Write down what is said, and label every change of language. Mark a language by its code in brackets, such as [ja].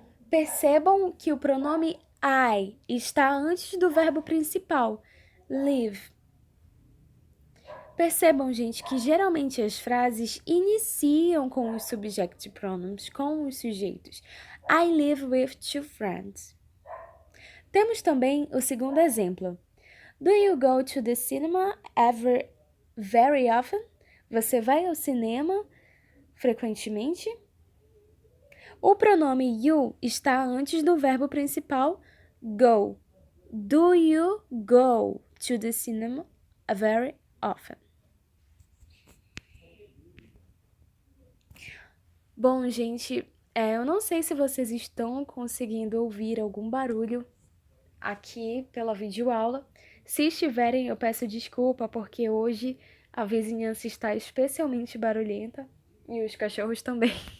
[pt] Percebam que o pronome I está antes do verbo principal, live. Percebam, gente, que geralmente as frases iniciam com os subject pronouns, com os sujeitos. [en] I live with two friends. [pt] Temos também o segundo exemplo. [en] Do you go to the cinema very often? [pt] Você vai ao cinema frequentemente? O pronome you está antes do verbo principal go. [en] Do you go to the cinema very often? [pt] Bom, gente, eu não sei se vocês estão conseguindo ouvir algum barulho aqui pela videoaula. Se estiverem, eu peço desculpa, porque hoje a vizinhança está especialmente barulhenta e os cachorros também.